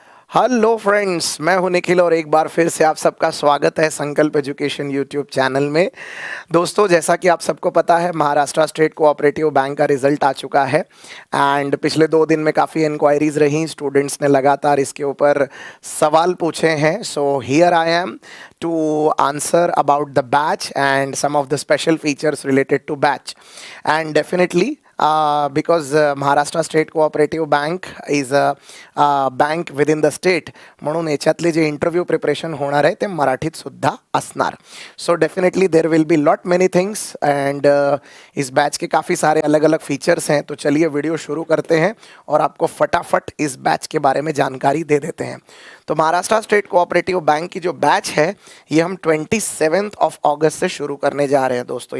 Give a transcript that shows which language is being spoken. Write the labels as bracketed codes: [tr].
[hi] Hello friends, मैं हूं निखिल और एक बार फिर से आप सबका स्वागत है संकल्प एजुकेशन यूट्यूब चैनल में। दोस्तों, जैसा कि आप सबको पता है, महाराष्ट्र स्टेट कोऑपरेटिव बैंक का रिजल्ट आ चुका है एंड पिछले 2 दिन में काफ़ी इंक्वायरीज रही। स्टूडेंट्स ने लगातार इसके ऊपर सवाल पूछे हैं। [en] so here I am to answer about the batch and some of the special features related to batch and definitely because Maharashtra State Cooperative Bank is a bank within the state, [mr] म्हणून याच्यातले जे interview preparation होणार आहे ते मराठीत सुद्धा असणार. [en] so definitely there will be lot many things [hi] and इस batch के काफ़ी सारे अलग अलग फीचर्स हैं. तो चलिए वीडियो शुरू करते हैं और आपको फटाफट इस बैच के बारे में जानकारी दे देते हैं. तो महाराष्ट्र स्टेट कोऑपरेटिव बैंक की जो बैच है ये हम 27 अगस्त से शुरू करने जा रहे हैं दोस्तों.